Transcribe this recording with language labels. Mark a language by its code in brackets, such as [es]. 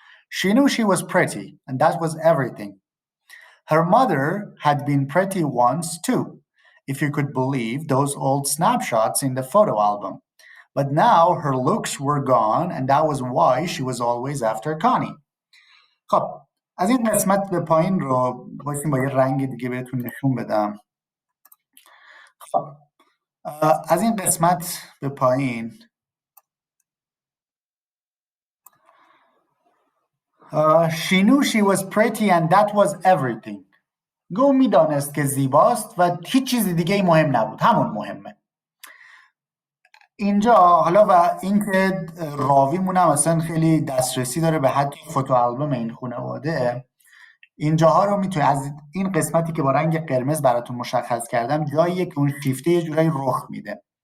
[en] She knew she was pretty, and that was everything. Her mother had been pretty once too, if you could believe those old snapshots in the photo album. But now her looks were gone, and that was why she was always after Connie. [fa] خب از این قسمت به پایین رو باشیم با یه رنگ دیگه بهتون نشون بدم. خب از این قسمت به پایین [en] She knew she was pretty and that was everything. [fa] گو میدانست که زیباست و هیچ چیز دیگه مهم نبود، همون مهمه. اینجا حالا و اینکه راویمون هم اصلا خیلی دسترسی داره به حتی فوتو آلبوم این خانواده، اینجاها رو میتونه از این قسمتی که با رنگ قرمز براتون مشخص کردم جاییه که اون شیفته یه جورایی رخ میده.